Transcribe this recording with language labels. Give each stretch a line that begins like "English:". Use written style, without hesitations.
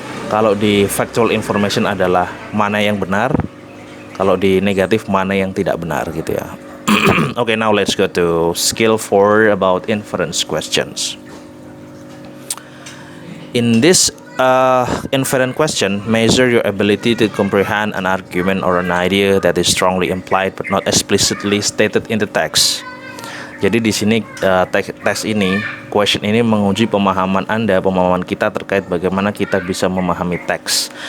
Indonesian: Kalau di factual information adalah mana yang benar, kalau di negatif mana yang tidak benar gitu ya.
English: Okay, now let's go to skill 4 about inference questions. In this inference question, measure your ability to comprehend an argument or an idea that is strongly implied but not explicitly stated in the text.
Indonesian: Jadi di sini teks ini, question ini menguji pemahaman Anda, pemahaman kita terkait bagaimana kita bisa memahami teks.